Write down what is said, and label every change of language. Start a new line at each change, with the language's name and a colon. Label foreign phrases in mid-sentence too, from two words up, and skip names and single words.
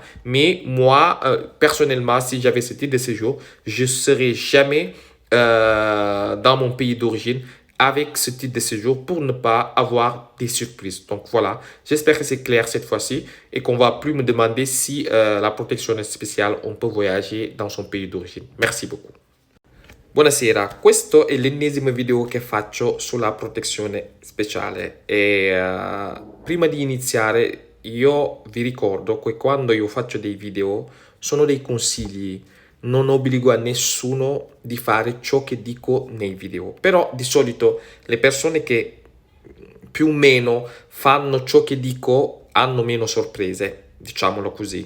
French: Mais moi, personnellement, si j'avais ce type de séjour, je ne serais jamais dans mon pays d'origine avec ce type de séjour pour ne pas avoir des surprises. Donc voilà, j'espère que c'est clair cette fois-ci et qu'on ne va plus me demander si la protection spéciale, on peut voyager dans son pays d'origine. Merci beaucoup.
Italian: Buonasera, questo è l'ennesimo video che faccio sulla protezione speciale e prima di iniziare io vi ricordo che quando io faccio dei video sono dei consigli, non obbligo a nessuno di fare ciò che dico nei video, però di solito le persone che più o meno fanno ciò che dico hanno meno sorprese, diciamolo così.